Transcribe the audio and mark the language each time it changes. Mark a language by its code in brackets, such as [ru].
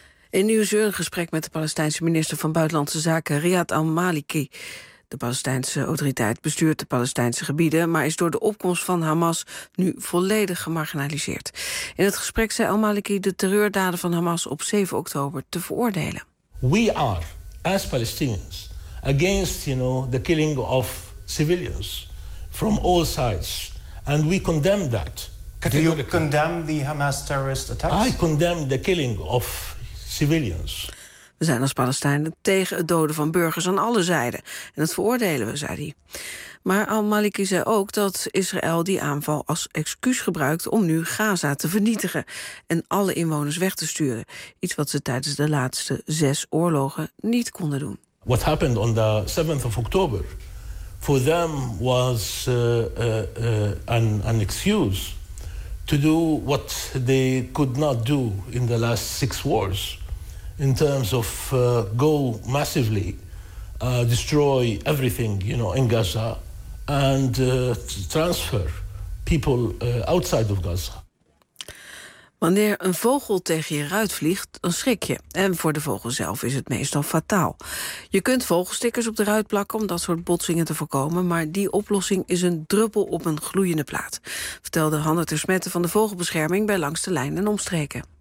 [nl] In Nieuw-Zeeland een gesprek met de Palestijnse minister van Buitenlandse Zaken, Riyad al-Maliki. De Palestijnse autoriteit bestuurt de Palestijnse gebieden, maar is door de opkomst van Hamas nu volledig gemarginaliseerd. In het gesprek zei al-Maliki de terreurdaden van Hamas op 7 oktober te veroordelen. [en] We are, as Palestinians, against, you know, the killing of civilians from all sides. And we condemn that. Do you condemn the Hamas terrorist attacks? I condemn the killing of civilians. [nl] We zijn als Palestijnen tegen het doden van burgers aan alle zijden. En dat veroordelen we, zei hij. Maar al-Maliki zei ook dat Israël die aanval als excuus gebruikt om nu Gaza te vernietigen en alle inwoners weg te sturen. Iets wat ze tijdens de laatste 6 oorlogen niet konden doen. [en] What happened on the 7th of October for them was an excuse to do what they could not do in the last 6 wars. In terms of go massively destroy everything, you know, in Gaza and transfer people outside of Gaza. [nl] Wanneer een vogel tegen je ruit vliegt, dan schrik je. En voor de vogel zelf is het meestal fataal. Je kunt vogelstickers op de ruit plakken om dat soort botsingen te voorkomen, maar die oplossing is een druppel op een gloeiende plaat, vertelde Hanne ter Smette van de Vogelbescherming bij Langs de Lijn en Omstreken.